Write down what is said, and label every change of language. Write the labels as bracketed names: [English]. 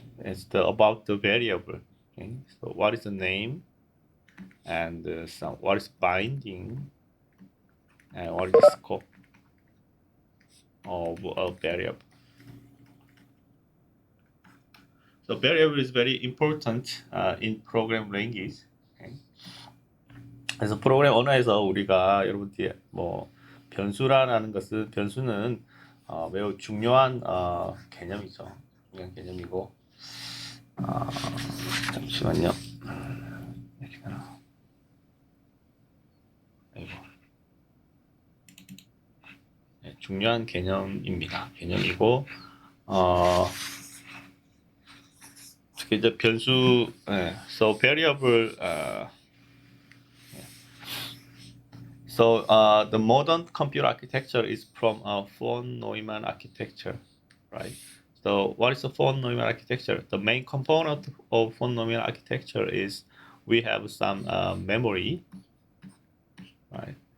[English] It's about the variable. Okay? So, what is the name, and what is binding, and what is the scope of a variable. So variable is very important in program language. Okay? [Korean] 그래서 프로그램 언어에서 우리가 여러분들이 변수라는 것은 변수는 매우 중요한 개념이죠. 중요한 개념이고 잠시만요. 네, 중요한 개념입니다. 개념이고 특히 이제 변수, [English] so variable. So the modern computer architecture is from von Neumann architecture, right? So what is the von Neumann architecture? The main component of von Neumann architecture is we have some memory, right?